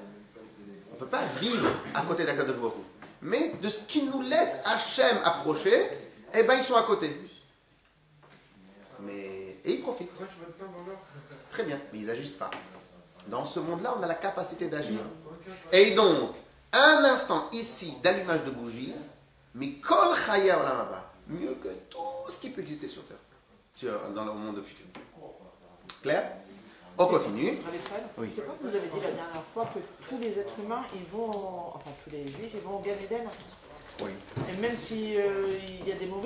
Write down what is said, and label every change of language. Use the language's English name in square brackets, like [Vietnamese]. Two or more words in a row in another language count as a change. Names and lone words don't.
[French] On ne peut pas vivre à côté d'Akadosh Baruch Hu. Mais de ce qui nous laisse Hachem approcher, eh bien, ils sont à côté. Et ils profitent. Très bien, mais ils n'agissent pas. Dans ce monde-là, on a la capacité d'agir. Et donc, un instant ici d'allumage de bougie, mais [Hebrew] כל חיי עולם הבא, [French] mieux que tout ce qui peut exister sur Terre, dans le monde futur. Clair? On continue. Oui. Je sais pas, vous avez dit la dernière fois que tous les êtres humains, enfin tous les juifs, ils vont au Gan Eden. Oui. Et même s'il y a des mauvais.